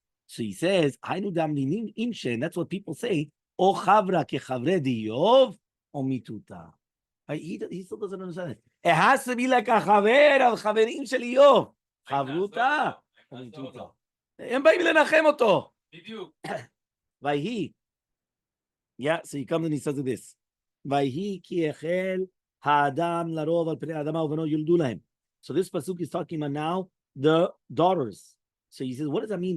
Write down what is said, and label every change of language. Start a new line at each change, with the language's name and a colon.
English: So he says, and that's what people say,
Aramaic: O chavra ke chavre d'Iyov o mituta.
English: He still doesn't understand it. It has to be like a chaver of
Hebrew: chaverim shel Iyov.
Aramaic: Chavruta o mituta.
Hebrew: הם באים לנחם אותו. בדיוק. ויהי.
English: Yeah, so he comes and he says this.
Hebrew: ויהי כי החל האדם לרוב על פני האדמה ובנו יולדו להם.
English: So this pasuk is talking about now the daughters. So he says, what does that mean?